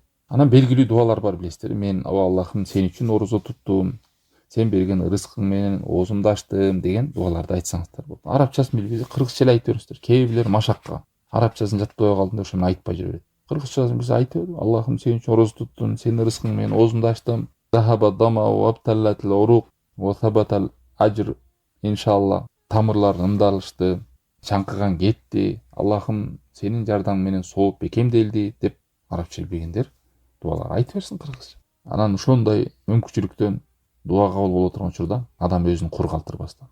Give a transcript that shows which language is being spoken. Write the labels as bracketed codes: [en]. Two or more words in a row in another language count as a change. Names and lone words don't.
[ky] Анан белгилүү дуалар бар, билесиздер. Мен о Аллахым сен үчүн орозо туттум, сен берген рызкың менен оозумду ачтым деген дуаларды айтсаңыздар болот. Арабчасын билбейсиз, кыргызча эле айтып бериңиздер. Кээ бирлер машакка арабчасын жатпай калдым деп ошону айтпай жүрө берет. Кыргызчасын билсе айтып бер. Аллахым сен үчүн орозо туттум, сенин рызкың менен оозумду ачтым. [ar] ذهب الظمأ وابتلت العروق وثبت الأجر. [ky] Иншалла тамырлар ымдалышты, чаңкыган кетти. Аллахым сенин жардамың менен сооп бекемделди деп арабча билбегендер дуалар айтып берсин кыргызча. Анан ошондой мүмкүнчүлүктөн дуа кабыл боло турган учурда адам өзүн кур калтырбастан.